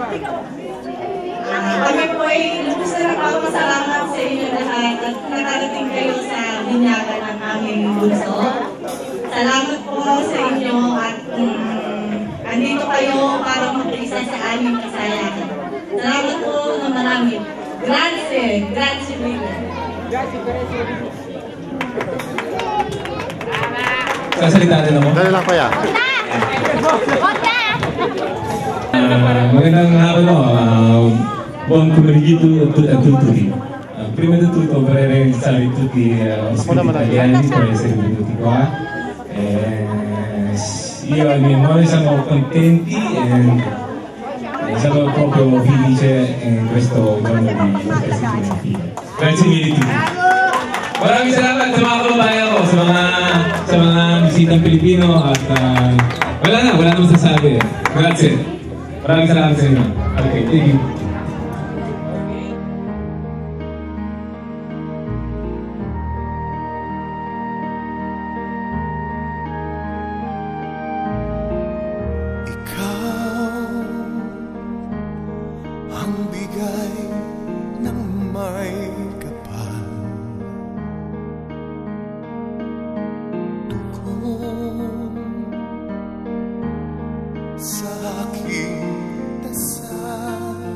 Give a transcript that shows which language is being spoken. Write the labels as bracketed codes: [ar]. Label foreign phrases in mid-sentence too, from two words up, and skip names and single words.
[tl] Kami po ay lubos na nagpapasalamat sa inyo lahat at nakarating kayo sa binyagan ng aming bunso. Salamat po sa inyo at andito kayo para mag-isa sa aming kasayahan. Salamat po na marami. [it] Grazie mille. [tl] Sasalita din ako. Dali lang, kuya. Magandang hapon mo. [it] Buon pomeriggio a tutti. Prima di tutto vorrei ringraziare tutti gli ospiti italiani per essere venuti qua. Io e i miei amori siamo contenti e sono proprio felice in questo giorno di questi figli. Grazie mille tutti. [tl] Maraming salamat sa mga kababayan ko, sa mga bisitang Pilipino at wala na masasabi. Grazie. Maraming salamat sa inyo. [en] Okay, thank you. [tl] Ang bigay ng may kapal, tukong sa aking dasal,